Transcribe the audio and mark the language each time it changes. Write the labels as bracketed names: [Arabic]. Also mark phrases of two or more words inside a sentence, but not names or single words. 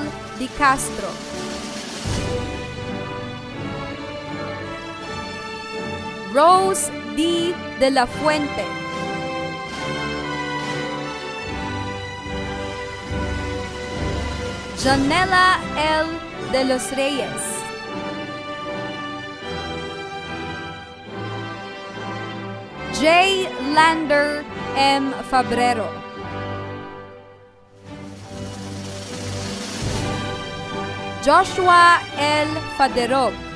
[Filipino] Di Castro. Rose D. De La Fuente. Janela L. De los Reyes. J. Lander M. Fabrero. Joshua L. Faderog.